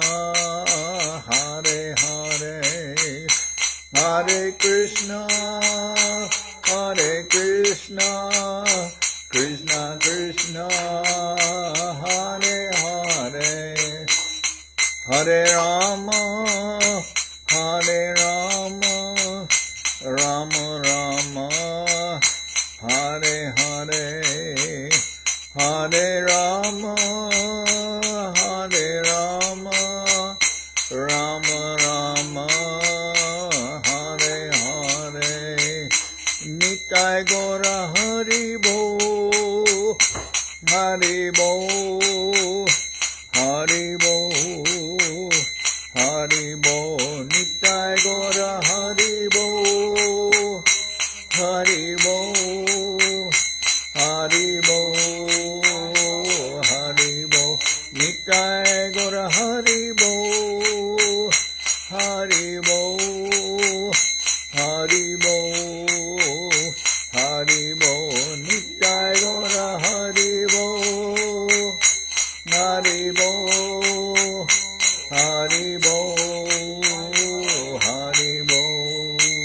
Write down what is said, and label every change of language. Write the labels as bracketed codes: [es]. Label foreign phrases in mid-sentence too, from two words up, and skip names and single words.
[sa] हरे हरे, हरे कृष्ण, हरे कृष्ण, कृष्ण कृष्ण, हरे हरे, हरे राम, हरे राम, राम राम, हरे हरे, हरे राम, हरे राम, राम राम, हरे हरे, [bn] নিতাই গৌর হরি বোল, হরি বোল, হরি বোল, হরি বোল, নিতাই গৌর হরি বোল, হরি বোল, হরি বোল, হরি বোল, নিতাই গৌর হরি বোল, হরি বোল, হরি বোল, হরি বোল, নিতাই গৌর হরি বোল, হরি বোল, হরি বোল, হরি বোল.